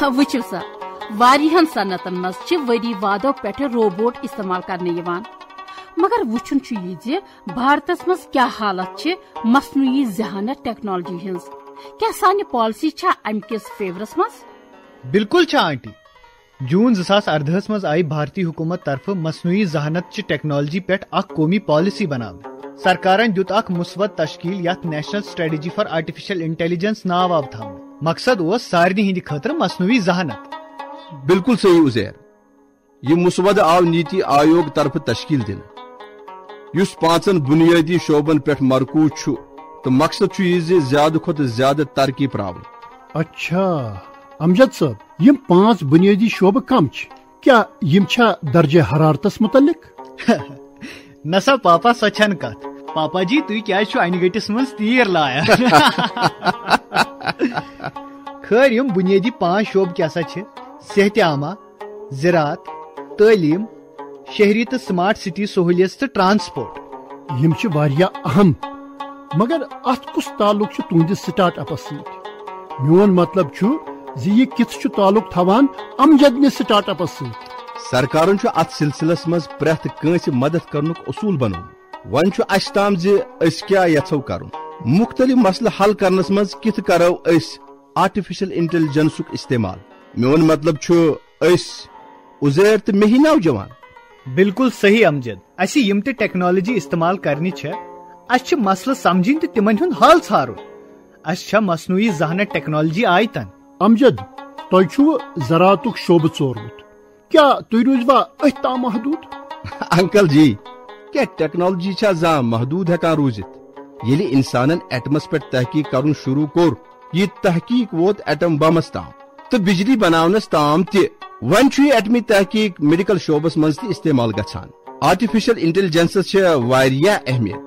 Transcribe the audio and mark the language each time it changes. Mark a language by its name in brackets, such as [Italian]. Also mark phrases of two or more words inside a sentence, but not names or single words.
[Kashmiri] وچھو سا واریہن صنعتن مز چھ وری وادو پٹھ روبوٹ استعمال کرنے یوان، مگر وچھن چھ یہ زِ بھارتس مز کیا حالت چھ مصنوعی ذہانت ٹیکنالوجی ہنز. کیا سانہ پالسی چھا ام کس فیورس مز؟ بالکل چھ آنٹی. جون 2018 مز آئی بھارتی حکومت طرف مصنوعی ذہانت چہ ٹیکنالوجی پہ اخ قومی پالیسی بناو. سرکارن دیت اخ مثبت تشکیل یت [English] National Strategy for Artificial Intelligence [Kashmiri] ناو آو تھون. مقصد اس سارنی ہند خاطر مصنوعی ذہانت. بالکل صحیح عزیر. یہ مسودہ آو نیتی آیوگ طرف تشکیل دن یس 5 بنیادی شعبن پہ مرکوز چھ تو مقصد یہ زیادہ کھت زیادہ ترقی پراون. اچھا امجد صاحب، یم 5 بنیادی شعبہ کم کیا یم چھا درجہ حرارتس متعلق؟ نسا پاپا سو چھن کت. پاپا جی تھی کیا انہ گٹس من تیر لایا. خیر یم بنیادی 5 شعبہ کیسا چھ؟ صحت عامہ، زراعت، تعلیم، شہری تو [English] smart city [Kashmiri] سہولیت تو ٹرانسپورٹ. یم چھ واریاہ اہم، مگر ات کس تعلق چھ تہندس سٹارٹ اپس ست؟ میون مطلب چھ زِ یہ کت چھ تعلق تھوان امجد نے سٹارٹ اپس ست. سرکارن ات سلسلس مز پریت کنس مدد کرنک اصول بنو. ون اس تام اس کیا یژھو کرن. مختلف مسئلہ حل کرنس مز کت کرو اس [English] artificial intelligence [Kashmiri] استعمال. میون مطلب اس عزیر تو مے ہی نوجوان. بالکل صحیح امجد. اسی یم تہ ٹیکنالوجی استعمال کرنی چھ اس مسئلہ سمجھن تو تمن ہند حل ژھارن. اس مصنوعی ذہانت ٹیکنالوجی آئی تن. امجد تہ چھو زراعتک شعبہ ژورمت، کیا تھی روزوا ات تام محدود؟ انکل جی، کیا ٹیکنالوجی چھا زاں محدود ہیکان روزت؟ یلی انسانن ایٹمس پہ تحقیق کرن شروع کور، یہ تحقیق ووت ایٹم بمس تام تو بجلی بناونس تام تہ. ون چھ ایٹمی تحقیق میڈیکل شعبس مز تہ استعمال گژھان. [English] artificial intelligence [Kashmiri] چھ واریاہ اہمیت.